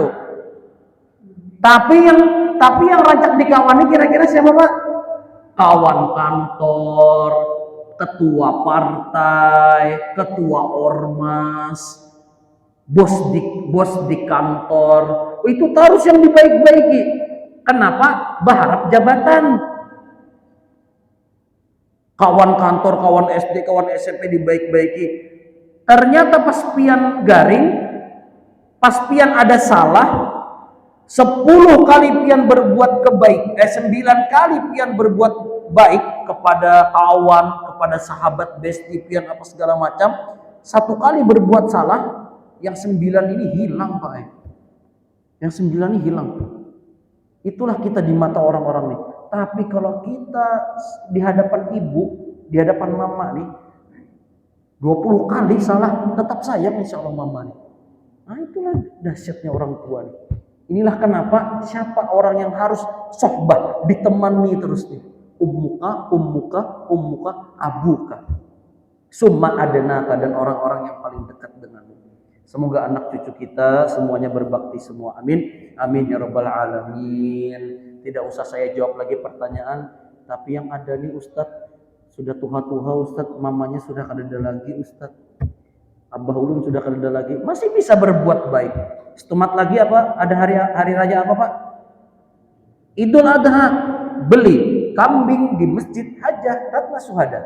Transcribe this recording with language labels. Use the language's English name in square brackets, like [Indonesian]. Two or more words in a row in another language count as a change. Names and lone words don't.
[Indonesian] Tapi yang rancak dikawani kira-kira siapa Pak? Kawan kantor, ketua partai, ketua ormas, bos di kantor. Itu harus yang dibaik-baiki. Kenapa? Berharap jabatan. Kawan kantor, kawan SD, kawan SMP dibaik-baiki. Ternyata [Banjar] pas pian garing, [Indonesian] pas pian ada salah, 10 kali pian berbuat kebaik, 9 kali pian berbuat baik kepada kawan, kepada sahabat, besti, pian apa segala macam, 1 kali berbuat salah, yang 9 ini hilang Pak. Yang 9 ini hilang. Itulah kita di mata orang-orang nih. Tapi kalau kita di hadapan ibu, di hadapan mama nih, 20 kali salah, tetap sayang [Arabic] insya Allah [Indonesian] mama nih. Nah itulah dahsyatnya orang tua nih. Inilah kenapa siapa orang yang harus sohbah, ditemani terus nih. [Arabic] Ummuka, abuka. Summa adenaka, [Indonesian] dan orang-orang yang paling dekat denganmu. Semoga anak cucu kita semuanya berbakti semua. Amin. [Arabic] Amin ya rabbal alamin. [Indonesian] Tidak usah saya jawab lagi pertanyaan, tapi yang ada nih Ustadz [Banjar] sudah tuha-tuha Ustadz, mamanya sudah kada ada lagi Ustadz, Abah ulun sudah kada ada lagi, [Indonesian] masih bisa berbuat baik. [Banjar] Setumat lagi [Indonesian] apa? Ada hari raya apa Pak? Idul Adha. Beli kambing di Masjid Hajah Ratna Suhada.